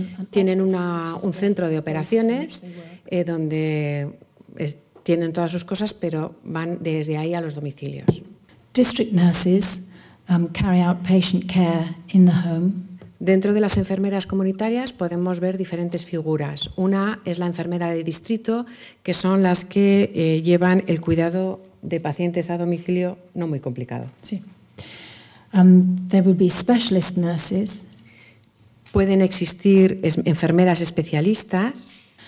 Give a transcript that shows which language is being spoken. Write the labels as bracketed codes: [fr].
[es] Tienen un centro de operaciones donde tienen todas sus cosas, pero van desde ahí a los domicilios. [en] District nurses carry out patient care in the home. [es] Dentro de las enfermeras comunitarias podemos ver diferentes figuras. Una es la enfermera de distrito, que son las que llevan el cuidado de pacientes a domicilio no muy complicado. Sí. [en] There would be specialist nurses. [es] Pueden existir enfermeras especialistas.